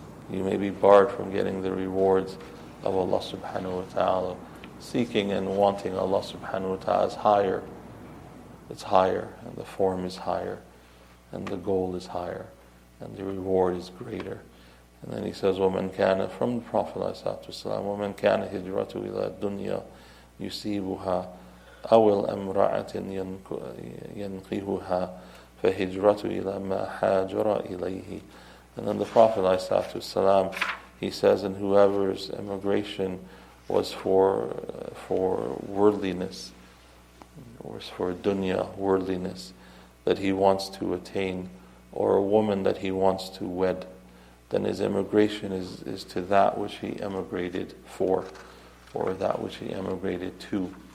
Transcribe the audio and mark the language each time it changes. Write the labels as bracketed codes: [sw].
[en] You may be barred from getting the rewards of Allah subhanahu wa ta'ala. Seeking and wanting Allah subhanahu wa ta'ala is higher. It's higher, and the form is higher, and the goal is higher, and the reward is greater. And then he says, [ar] وَمَنْ كَانَ, [en] from the Prophet ﷺ, [ar] وَمَنْ كَانَ هِجْرَتُهُ إِلَى الدُّنْيَا يُصِيبُهَا أَوْ الْأَمْرَأَةٍ يَنْقِهُهَا فَهِجْرَتُهُ إِلَى مَا هَاجَرَ إِلَيْهِ. [en] And then the Prophet ﷺ, he says, and whoever's immigration was for worldliness, was for dunya, worldliness, that he wants to attain, or a woman that he wants to wed, then his immigration is to that which he emigrated for, or that which he emigrated to.